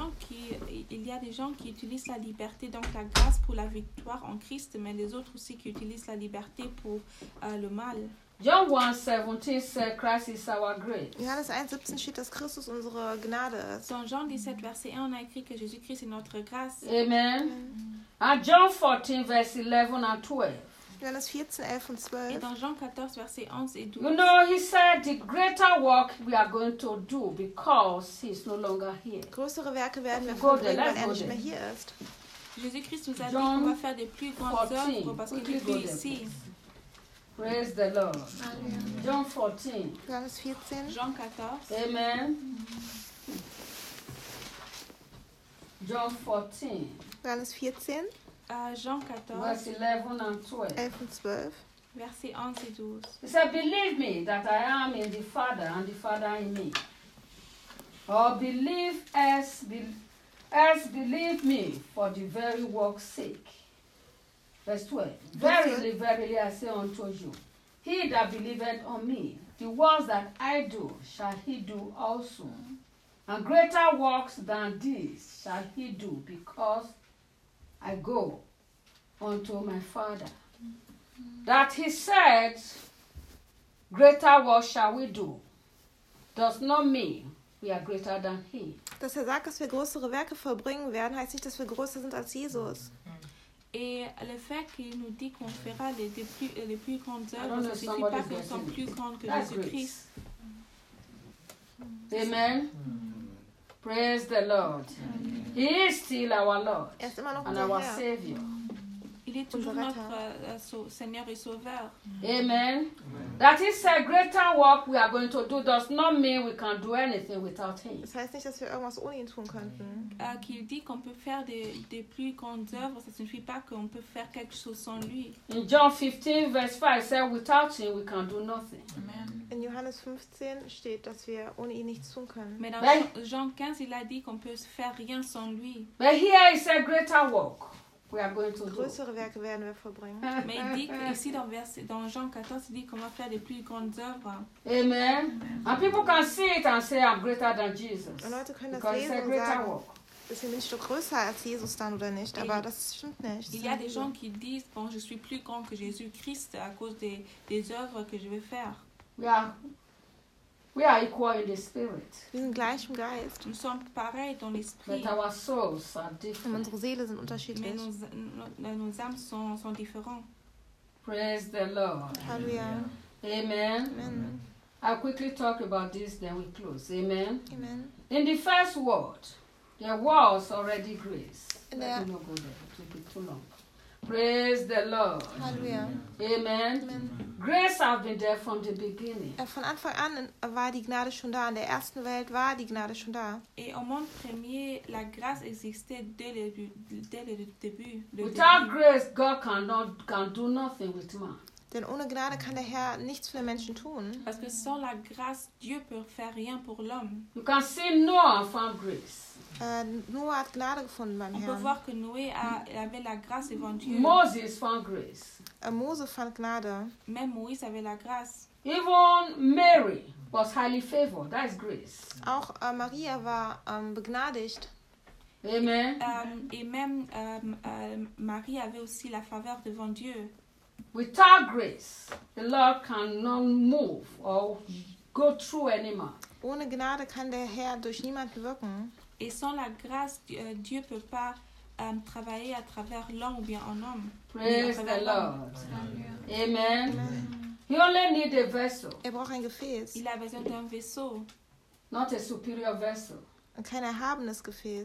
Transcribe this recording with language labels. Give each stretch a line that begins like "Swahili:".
French: Il y a des gens qui utilisent la liberté, donc la grâce pour la victoire en Christ, mais les autres aussi qui utilisent la liberté pour le mal.
English: John 1:17 says Christ is our grace.
German: Johannes 1:17 steht, dass Christus unsere Gnade ist.
French: Dans Jean 17, verset 1, on a écrit que Jésus-Christ est notre grâce.
English: Amen. Amen. And John 14, verse 11 and 12.
German: Johannes 14, 11 und 12.
French: Et dans Jean 14, verset 11 et 12.
English: You know, he said, the greater work we are going to do because he is no longer here.
German: Größere Werke werden wir vollbringen, weil er nicht mehr hier ist.
French: Jésus-Christ nous a dit qu'on va faire des plus grandes œuvres parce qu'il n'est plus ici.
English: Praise the Lord. Amen. John 14.
German: Johannes 14.
French: Jean 14. Amen.
English: John 14.
German: Johannes 14,
French: Jean 14,
English: Vers 11 and 12.
German: 11 und 12.
French: Verset 11 et 12.
English: He said, believe me that I am in the Father and the Father in me. Or believe as believe me for the very work's sake. Verse 12. Verily, verily, I say unto you, he that believeth on me, the works that I do, shall he do also. And greater works than these shall he do, because I go unto my Father. That he said, greater works shall we do, does not mean we are greater than he.
German: Dass er sagt, dass wir größere Werke vollbringen werden, heißt nicht, dass wir größer sind als Jesus.
French: Et le fait qu'il nous dit qu'on fera les plus grandes œuvres ne signifie pas que nous sommes plus grands que Jésus-Christ.
English: Amen. Praise the Lord. He is still our Lord and our Savior.
French: Il est toujours notre Seigneur et Sauveur. Amen.
English: That is a greater work we are going to do does not mean we can do anything without him.
German: Das heißt nicht, dass wir irgendwas ohne ihn tun könnten.
French: Qu'il dit qu'on peut faire des plus grandes œuvres, ça ne signifie pas qu'on peut faire quelque chose sans lui.
English: In John 15, verse 5, it says, without him we can do nothing. Amen.
German: In Johannes 15 steht, dass wir ohne ihn nichts tun können.
French: Mais dans Jean 15, il a dit qu'on peut faire rien sans lui.
English: But here is a greater work. We are going to
German: größere
English: do.
German: Werke werden wir vollbringen.
French: Mais il dit ici dans Jean 14, il dit qu'on va faire les plus grandes œuvres. Amen. Amen.
English: And people can see it and say, I'm greater than Jesus.
German: Und Leute können das because lesen und sagen, ist er nicht größer als Jesus dann oder nicht? Et aber das stimmt nicht.
French: Il y a des gens qui disent, bon, je suis plus grand que Jésus-Christ à cause des œuvres que je vais faire.
English: We are equal in the spirit.
German: Wir sind gleich im Geist.
French: Nous sommes pareils dans l'esprit.
English: But our souls are different.
German: Unsere Seelen sind unterschiedlich.
French: Mais nos âmes sont différents.
English: Praise the Lord. Hallelujah. Amen. Amen. I'll quickly talk about this, then we close. Amen. Amen. In the first word, there was already grace. Let me not go there. It will be too long. Praise the Lord. Hallelujah. Amen. Amen. Grace has been there from the beginning.
German: Von Anfang an war die Gnade schon da. In der ersten Welt war die Gnade schon da.
French: Et au monde premier, la grâce existait dès le début.
English: Without grace, God can do nothing with man.
German: Denn ohne Gnade kann der Herr nichts für den Menschen tun.
French: Parce que sans la grâce, Dieu peut faire rien pour l'homme.
English: You can see Noah found grace.
German: Noah hat Gnade gefunden beim On Herrn.
French: Peut voir que Noé avait la grâce devant Dieu.
English: Moses found grace.
German: Mose fand Gnade.
French: Même Moïse avait la grâce.
English: Even Mary was highly favored. That is grace.
German: Auch Maria war begnadigt. Amen.
French: Et même Marie avait aussi la faveur devant Dieu.
English: Without grace, the Lord cannot move or go through any man.
German: Ohne Gnade kann der Herr durch niemanden wirken.
French: Et sans la grâce, Dieu peut pas travailler à travers l'homme ou bien en homme.
English: Praise the Lord. Amen. Amen. He only need a vessel.
German: Er braucht ein Gefäß.
French: Il a besoin d'un vaisseau.
English: Not a superior vessel.
German: Kein erhabenes Gefäß.